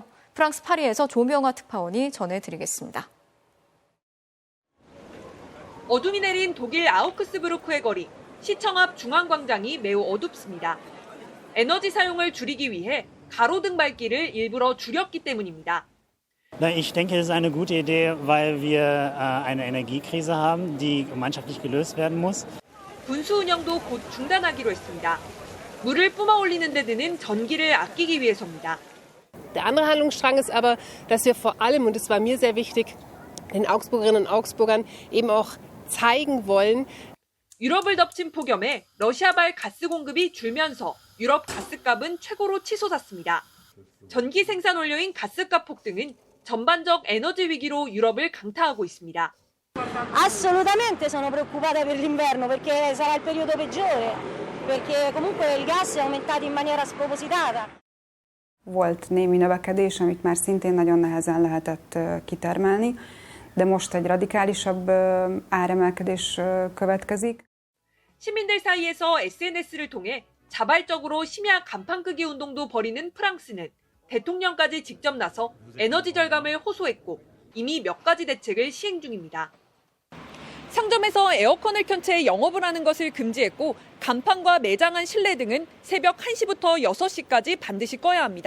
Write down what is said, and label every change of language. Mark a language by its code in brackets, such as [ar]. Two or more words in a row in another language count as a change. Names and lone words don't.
[ko] 프랑스 파리에서 조명화 특파원이 전해드리겠습니다. 어둠이 내린 독일 아우크스부르크의 거리, 시청 앞 중앙광장이 매우 어둡습니다. 에너지 사용을 줄이기 위해 가로등 밝기를 일부러 줄였기 때문입니다. [de] Ich denke, es ist eine gute Idee, weil wir eine Energiekrise haben, die gemeinschaftlich gelöst werden muss. [ko] 분수 운영도 곧 중단하기로 했습니다. 물을 뿜어 올리는 데 드는 전기를 아끼기 위해서입니다. [de] Der andere Handlungsstrang ist aber, dass wir vor allem, und das war mir sehr wichtig, den Augsburgerinnen und Augsburgern eben auch zeigen wollen. [ko] 유럽을 덮친 폭염에 러시아발 가스 공급이 줄면서 유럽 가스값은 최고로 치솟았습니다. 전기 생산 원료인 가스값 폭등은 전반적 에너지 위기로 유럽을 강타하고 있습니다. [it] Assolutamente sono preoccupata per l'inverno perché sarà il periodo peggiore, perché comunque il gas è aumentato in maniera spropositata. [hu] Volt némi növekedés, amit már szintén nagyon nehezen lehetett kitermelni, de most egy radikálisabb áremelkedés következik. [ko] 시민들 사이에서 SNS를 통해 자발적으로 심야 간판 끄기 운동도 벌이는 프랑스는 대통령까지 직접 나서 에너지 절감을 호소했고 이미 몇 가지 대책을 시행 중입니다. 상점에서 에어컨을 켠 채 영업을 하는 것을 금지했고 간판과 매장한 실내 등은 새벽 1시부터 6시까지 반드시 꺼야 합니다.